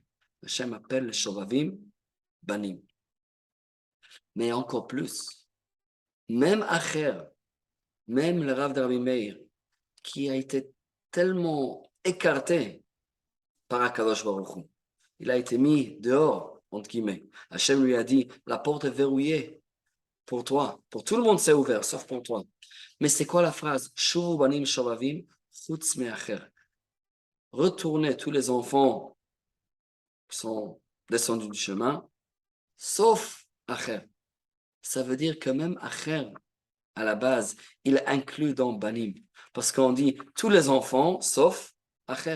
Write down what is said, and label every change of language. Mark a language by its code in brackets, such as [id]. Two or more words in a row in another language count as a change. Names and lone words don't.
[fr] Hachem appelle les [he] שובבים בנים. [fr] Mais encore plus, même Acher, même le Rav de Rabbi Meir, qui a été tellement écarté par [he] הקדוש ברוך הוא, [fr] il a été mis dehors, entre guillemets. Hachem lui a dit, la porte est verrouillée pour toi. Pour tout le monde, c'est ouvert, sauf pour toi. Mais c'est quoi la phrase? [he] שובו בנים שובבים, חוץ מאחר. [fr] Retournez tous les enfants qui sont descendus du chemin, sauf Acher. Ça veut dire que même Acher, à la base, il inclut dans banim. Parce qu'on dit tous les enfants, sauf Acher.